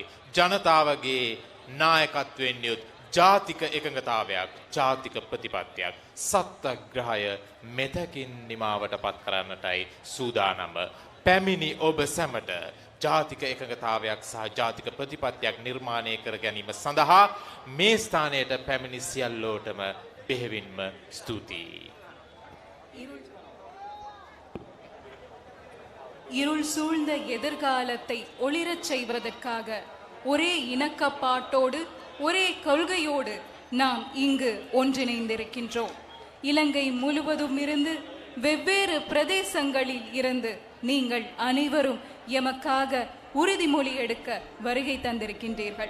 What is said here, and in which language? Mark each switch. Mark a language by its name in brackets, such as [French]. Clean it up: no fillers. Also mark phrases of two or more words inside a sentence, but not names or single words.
[Sinhala] ජනතාවගේ නායකත්වයෙන් යුත් ජාතික එකඟතාවයක්, ජාතික ප්‍රතිපත්තියක් සත්‍යග්‍රහය මෙතකින් නිමාවට පත් කරන්නටයි සූදානම. පැමිණි ඔබ සැමට ජාතික එකඟතාවයක් සහ ජාතික ප්‍රතිපත්තියක් නිර්මාණය කර ගැනීම සඳහා මේ ස්ථානයට පැමිණි සියල්ලෝටම බෙහෙවින්ම ස්තුතියි. [Tamil] இருள் சூழ்ந்த எதிர்காலத்தை ஒளிரச் செய்வதற்காக ஒரே இணக்கப்பாட்டோடு ஒரே கொள்கையோடு நாம் இங்கு ஒன்றிணைந்திருக்கின்றோம். இலங்கை முழுவதும் இருந்து வெவ்வேறு பிரதேசங்களில் இருந்து நீங்கள் அனைவரும் எமக்காக உறுதிமொழி எடுக்க வருகை தந்திருக்கின்றீர்கள்.